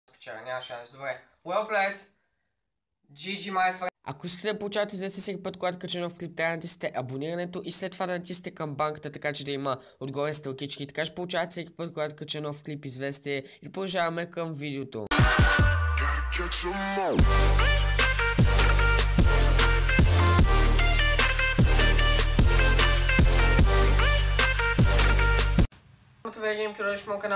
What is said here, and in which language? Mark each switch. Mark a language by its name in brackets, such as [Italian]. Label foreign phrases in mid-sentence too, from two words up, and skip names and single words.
[Bulgarian] спечеля, няма шанс. Добре. [English] Well played. GG, my friend. [Bulgarian] Ако искате да получавате известие всеки път, когато кача нов клип, трябва да натиснете абонирането и след това да натиснете камбанката, така че да има отгоре стрелкички. И така ще получавате всеки път, когато кача нов клип известие. И продължаваме към видеото. Гейм Кюреш, моят канал.